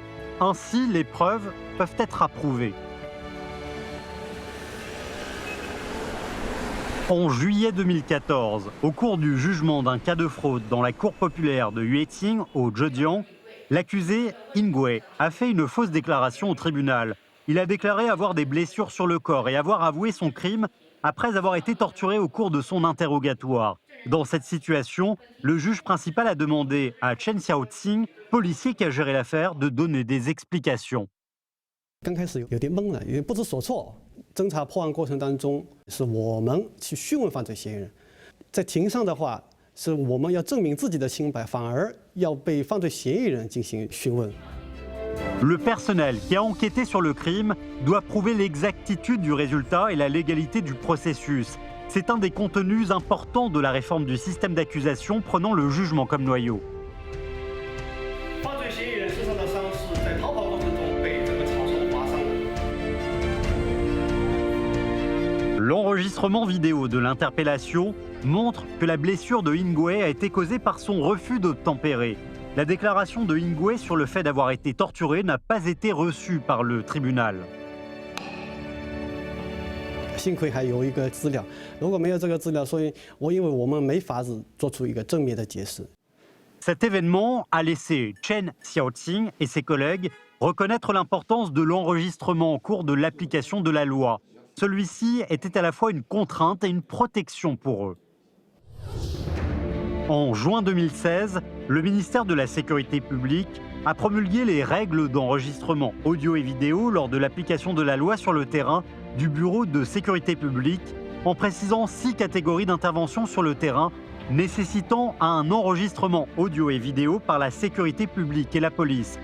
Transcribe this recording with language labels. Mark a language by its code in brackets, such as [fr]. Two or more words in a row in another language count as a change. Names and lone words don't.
[fr] Ainsi, les preuves peuvent être approuvées. En juillet 2014, au cours du jugement d'un cas de fraude dans la cour populaire de Yueting au Zhejiang, l'accusé Ingui a fait une fausse déclaration au tribunal. Il a déclaré avoir des blessures sur le corps et avoir avoué son crime après avoir été torturé au cours de son interrogatoire. Dans cette situation, le juge principal a demandé à Chen Xiaoqing, policier qui a géré l'affaire, de donner des explications. [zh] 刚开始有点懵了，有点不知所措。侦查破案过程当中，是我们去讯问犯罪嫌疑人，在庭上的话，是我们要证明自己的清白，反而要被犯罪嫌疑人进行讯问。 [fr] Le personnel qui a enquêté sur le crime doit prouver l'exactitude du résultat et la légalité du processus. C'est un des contenus importants de la réforme du système d'accusation prenant le jugement comme noyau. L'enregistrement vidéo de l'interpellation montre que la blessure de Ingui a été causée par son refus d'obtempérer. La déclaration de Ingui sur le fait d'avoir été torturé n'a pas été reçue par le tribunal. [zh] 幸亏还有一个资料，如果没有这个资料，所以因为我们没法子做出一个正面的解释。 [fr] Cet événement a laissé Chen Xiaoqing et ses collègues reconnaître l'importance de l'enregistrement en cours de l'application de la loi. Celui-ci était à la fois une contrainte et une protection pour eux. En juin 2016, le ministère de la Sécurité publique a promulgué les règles d'enregistrement audio et vidéo lors de l'application de la loi sur le terrain du Bureau de sécurité publique, en précisant 6 catégories d'intervention sur le terrain nécessitant un enregistrement audio et vidéo par la sécurité publique et la police.